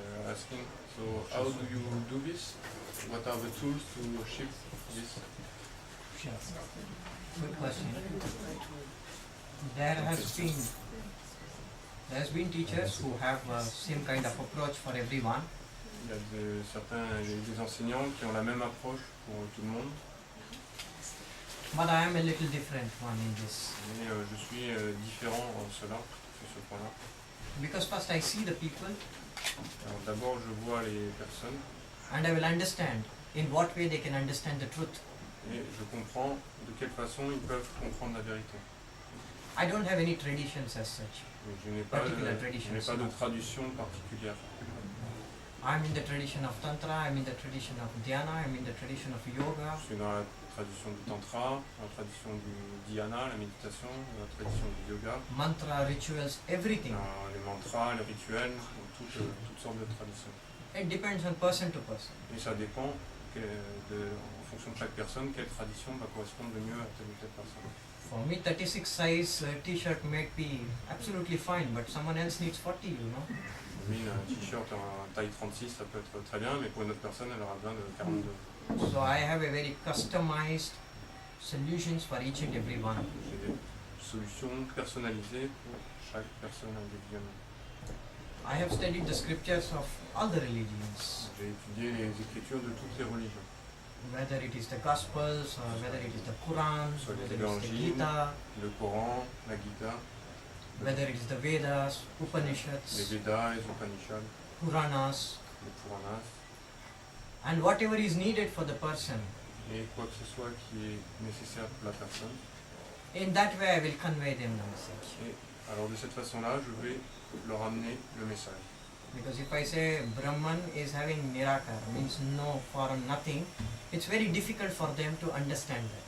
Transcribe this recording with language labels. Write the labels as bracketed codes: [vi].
[en] Asking, so how do you do this? What are the tools to shift this? Good question. There has been teachers who have same kind of approach for everyone. [fr] Il y a des enseignants qui ont la même approche pour tout le monde, [en] But I am a little different one in this. [fr] mais je suis différent en cela, sur ce point-là. [en] Because first I see the people [fr] Alors d'abord, je vois les personnes [en] and I will understand in what way they can understand the truth. [fr] et je comprends de quelle façon ils peuvent comprendre la vérité. [en] I don't have any traditions as such. [fr] Mais je n'ai pas [en] Particular [fr] de tradition particulière. [en] I'm in the tradition of Tantra, I'm in the tradition of Dhyana, I'm in the tradition of Yoga. [fr] Je suis dans la tradition du Tantra, la tradition du Dhyana, la méditation, la tradition du Yoga, [en] Mantra, rituals, everything. [fr] les mantras, les rituels, toutes sortes de traditions. [en] It depends on person to person. [fr] Et ça dépend en fonction de chaque personne, quelle tradition va correspondre le mieux à telle ou telle personne. [en] For me, 36 size t-shirt may be absolutely fine, but someone else needs 40, you know. [fr] Oui, un t-shirt en taille 36, ça peut être très bien, mais pour une autre personne, elle aura besoin de 42. [en] So I have a very customized solutions for each and every one. [fr] J'ai des solutions personnalisées pour chaque personne individuellement. [en] I have studied the scriptures of all the religions, [fr] J'ai étudié les écritures de toutes les religions, [en] whether it is the Gospels or whether it is the Quran, [fr] soit les [en] whether it is the [fr] évangiles, [en] Gita, [fr] le Coran, la Gita, [en] whether it is the Vedas, [fr] les [en] Upanishads, [fr] Védas, les Upanishads, [en] Puranas, [fr] les Puranas. [en] and whatever is needed for the person, [fr] et quoi que ce soit qui est nécessaire pour la personne. [en] in that way I will convey them the message. [fr] Et alors de cette façon-là, je vais leur amener le message. [en] Because if I say Brahman is having Nirakar, means no form, nothing, it's very difficult for them to understand that.